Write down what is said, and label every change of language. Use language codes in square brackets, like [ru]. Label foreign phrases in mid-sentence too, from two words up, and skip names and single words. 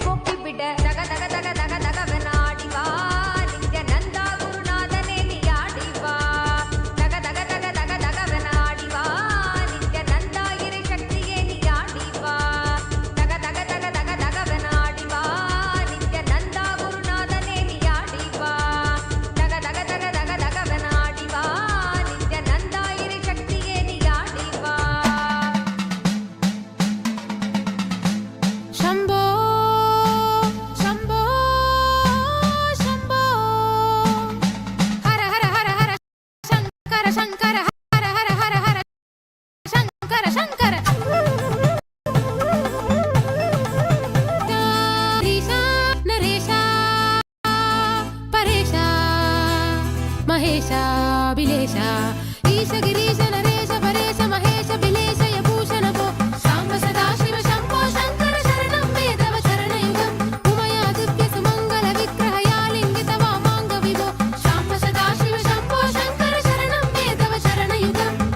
[ta] போக்கிவிட தக தக தக தக தக வெனாடி வா நித்யநந்தா குருநாதனே நீ ஆடி வா தக தக தக தக தக வெனாடி வா நித்யநந்தா இறை சக்தியே நீ ஆடி வா தக தக தக தக தக வெனாடி வா நித்யநந்தா குருநாதனே நீ ஆடி வா தக தக தக தக தக வெனாடி வா நித்யநந்தா இறை சக்தியே நீ ஆடி வா [sa] शम्भो शम्भो शम्भो हर हर हर हर शङ्कर शङ्कर हर हर हर हर शङ्कर शङ्कर ईशा नरेशा परेशा महेशा बिलेशा ईश गिरीश नरेश परेश महेश बिलेश यभूषण भो साम्ब सदाशिव शम्भो शङ्कर शरणं मे तव चरणयुगम् उमयादित्य सुमङ्गल विग्रहयालिङ्गित वामाङ्ग विभो साम्ब सदाशिव शम्भो शङ्कर शरणं मे तव चरणयुगम्